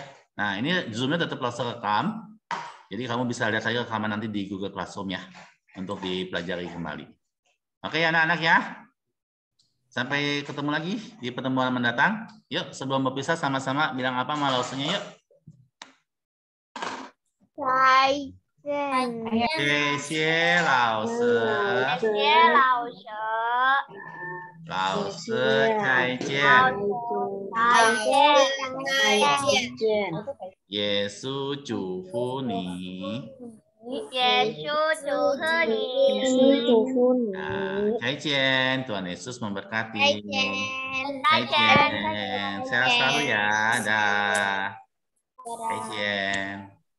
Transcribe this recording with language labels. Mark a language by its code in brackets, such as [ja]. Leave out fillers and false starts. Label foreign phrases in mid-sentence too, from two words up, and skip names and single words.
[id] Nah ini Zoom-nya tetap langsung rekam, jadi kamu bisa lihat saja rekaman nanti di Google Classroom ya, untuk dipelajari kembali. Oke anak-anak ya? Sampai ketemu lagi di pertemuan mendatang. Yuk sebelum berpisah sama-sama bilang apa sama lausnya yuk. [zh] 谢谢老师，老师再见，耶稣祝福你，再见 ， [id] Tuhan Yesus memberkati，再见，sehat selalu ya, [zh] dah，再见。